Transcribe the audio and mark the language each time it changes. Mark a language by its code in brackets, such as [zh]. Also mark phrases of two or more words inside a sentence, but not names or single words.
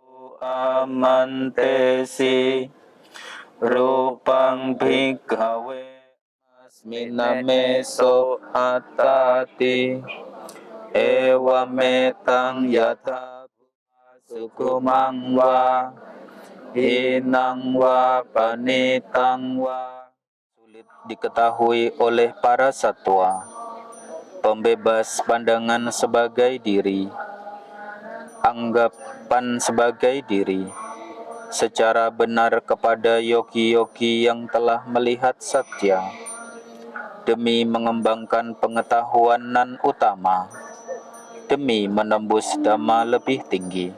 [pi] amantesi rupang bhikkhave asminameso atati ewametang yatha sukumang wa hinang wa panitang wa. [id] Sulit diketahui oleh para satwa, pembebas pandangan sebagai diri, anggapan sebagai diri, secara benar kepada yogi-yogi yang telah melihat satya, demi mengembangkan pengetahuan nan utama, demi menembus dhamma lebih tinggi.